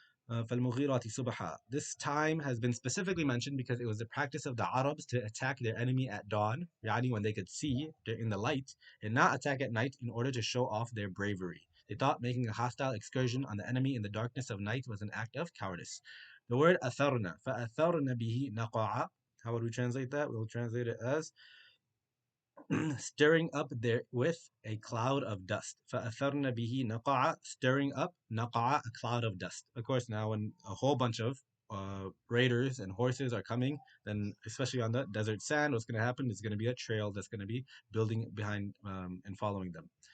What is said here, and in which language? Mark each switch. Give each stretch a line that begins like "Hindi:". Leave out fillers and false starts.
Arabic: فالمغيرات صبحا.
English: This time has been specifically mentioned because it was the practice of the Arabs to attack their enemy at dawn, yani when they could see in the light, and not attack at night in order to show off their bravery. They thought making a hostile excursion on the enemy in the darkness of night was an act of cowardice. The word
Arabic: أثرنا فأثرن به نقعا.
English: How would we translate that? We'll translate it as stirring up there with a cloud of dust.
Arabic: فَأَثَرْنَ بِهِ نَقَعَ.
English: Stirring up نَقَعَ, a cloud of dust. Of course, now when a whole bunch of raiders and horses are coming, then especially on the desert sand, what's going to happen is going to be a trail that's going to be building behind and following them.